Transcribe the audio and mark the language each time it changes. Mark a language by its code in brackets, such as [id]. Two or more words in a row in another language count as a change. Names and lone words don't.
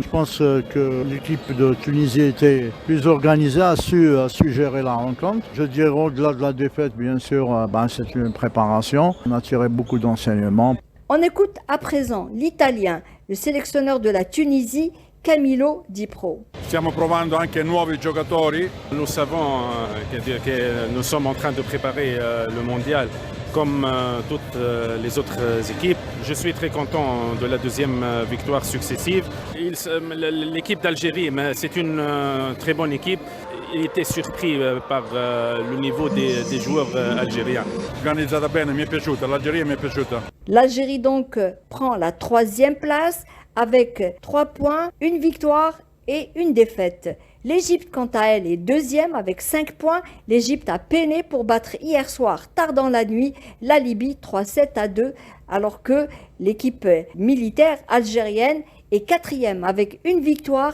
[fr] Je pense que l'équipe de Tunisie était plus organisée, a su gérer la rencontre. Je dirais au-delà de la défaite, bien sûr, c'est une préparation. On a tiré beaucoup d'enseignements. On écoute à présent l'Italien, le sélectionneur de la Tunisie, Camilo Di Pro. [it] Stiamo provando anche nuovi giocatori. [fr] Nous savons que nous sommes en train de préparer le mondial comme toutes les autres équipes. Je suis très content de la 2e victoire successive. L'équipe d'Algérie, c'est une très bonne équipe. Il était surpris par le niveau des joueurs algériens. [it] Organizzata bene, mi è piaciuta, l'Algérie mi è piaciuta. [fr] L'Algérie donc prend la 3e place avec 3 points, 1 victoire et 1 défaite. L'Égypte, quant à elle, est 2e avec 5 points. L'Égypte a peiné pour battre hier soir, tard dans la nuit, la Libye 3-7-2, alors que l'équipe militaire algérienne est 4e avec 1 victoire.